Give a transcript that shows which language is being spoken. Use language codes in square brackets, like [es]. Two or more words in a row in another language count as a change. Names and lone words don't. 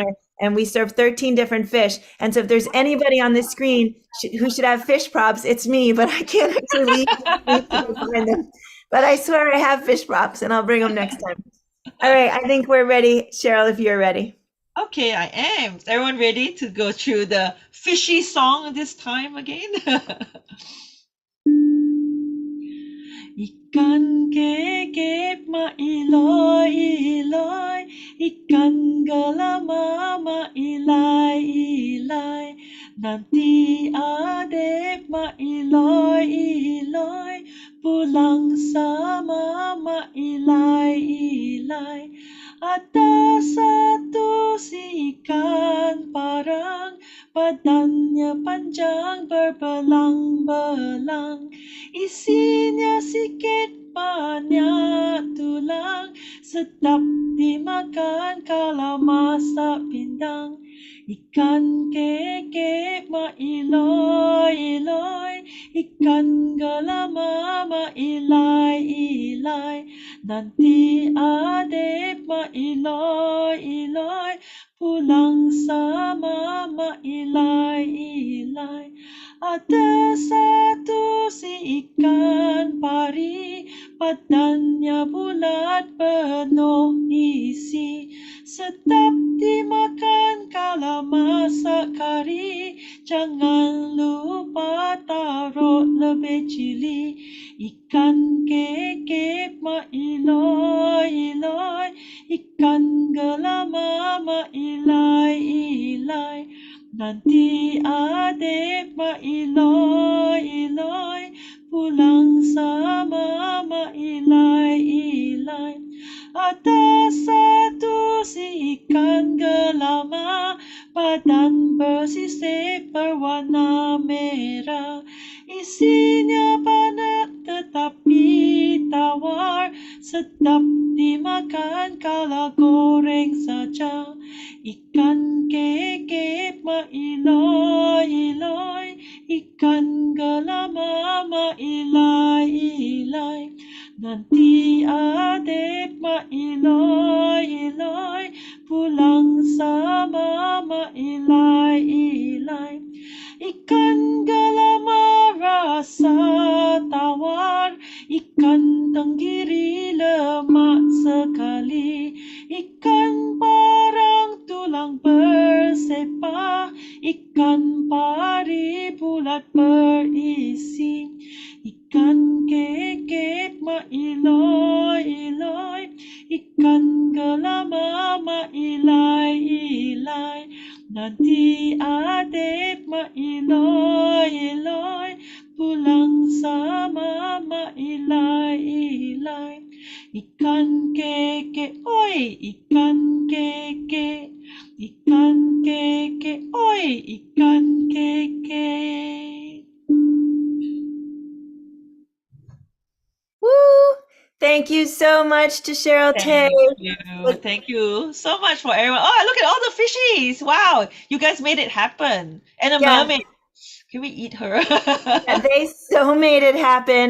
[en] And we serve 13 different fish. And so if there's anybody on this screen who should have fish props, it's me, but I can't actually leave to go find them. But I swear I have fish props and I'll bring them next time. All right, I think we're ready. Cheryl, if you're ready. Okay, I am. Is everyone ready to go through the fishy song this time again? [ms] Ikan kekek mailoi iloi, ikan gelama mailai ilai, nanti adek mailoi iloi, pulang sama mailai ilai. Ada satu si ikan parang, badannya panjang berbelang-belang. Isinya sikit banyak tulang, sedap dimakan kalau masak pindang. Ikan kekek mailoi-iloi, ikan gelama mailai-ilai, nanti adek mailoi-iloi, pulang sama mailai-ilai. Ada satu si ikan pari, badannya bulat penuh isi, sedap dimakan kalau masak kari, jangan lupa taruh lebih cili. Ikan kekek mailoi-iloi, ikan gelama mailai-ilai, nanti adek mailoi-iloi, pulang sama mailai-ilai. Ada satu si ikan gelama, badan bersisik berwarna merah. Isinya banyak tetapi tawar, sedap dimakan kalau goreng saja. Ikan kekek mailoi-iloi, ikan gelama mailai-ilai, nanti adek mailoi-iloi, pulang sama mailai-ilai. Ikan gelama rasa tawar, ikan tenggiri lemak sekali, ikan parang tulang bersepah, ikan pari bulat berisi. Ikan kekek mailoi-iloi, ikan gelama mailai-ilai, nanti adek mailoi-iloi, pulang sama mailai-ilai. Ikan kekek, oi, ikan kekek, ikan kekek, oi, ikan kekek. Woo! [en] Thank you so much to Cheryl Tay. Thank you so much for everyone. Oh, look at all the fishies. Wow, you guys made it happen. And a Yeah, mermaid. Can we eat her? yeah, they so made it happen.